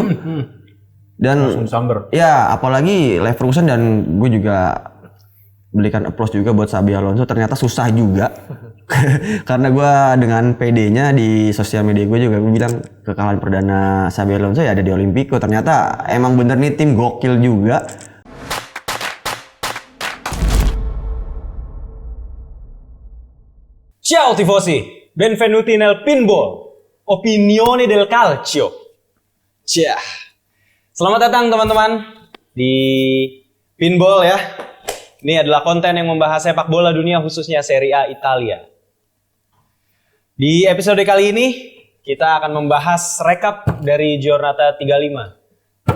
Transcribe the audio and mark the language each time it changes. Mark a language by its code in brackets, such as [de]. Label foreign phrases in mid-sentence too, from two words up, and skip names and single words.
[id] Dan ya apalagi Leverkusen, dan gue juga berikan applause juga buat Xabi Alonso, ternyata susah juga. Karena gue dengan PD-nya di sosial media gue juga gue bilang kekalahan perdana Xabi Alonso ya ada di Olimpico. Ternyata emang bener nih tim gokil juga. [it] Ciao tifosi, benvenuti nel pinball, opinione del calcio. Ciao. [id] Selamat datang teman-teman di pinball ya. Ini adalah konten yang membahas sepak bola dunia khususnya Serie A Italia. Di episode kali ini kita akan membahas rekap dari Giornata 35.